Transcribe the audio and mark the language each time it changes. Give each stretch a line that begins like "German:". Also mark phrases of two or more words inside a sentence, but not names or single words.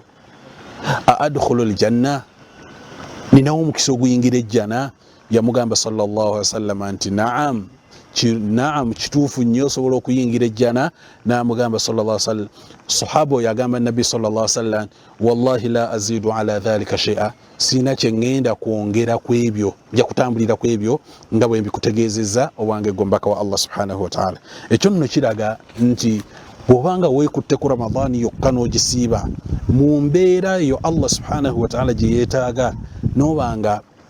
Arabic: أدخل الجنة,
Ganda: ninawo omukisa oguyingira ejjana? Yamugamba
Arabic: صلى الله عليه وسلم
Ganda: nti naam, kituufu nnyo osobola okuyingira ejjana.
Arabic: N'amugamba صلى الله عليه وسلم,
Ganda: sahaba oyo agamba nabbi
Arabic: صلى الله عليه وسلم والله لا أزيد على ذلك شيئا,
Ganda: sina kye ngenda kwongera ku ebyo, nja kutambulira ku ebyo nga bwe mbikutegeezezza owange gombaka wa Allah
Arabic: سبحانه وتعالى.
Ganda: Ekyo nno kiraga nti bw'obanga weekutte ku Ramadani yokka n'ogisiiba mu mbeera eyo Allah
Arabic: سبحانه وتعالى
Ganda: gye yeetaaga, n'obanga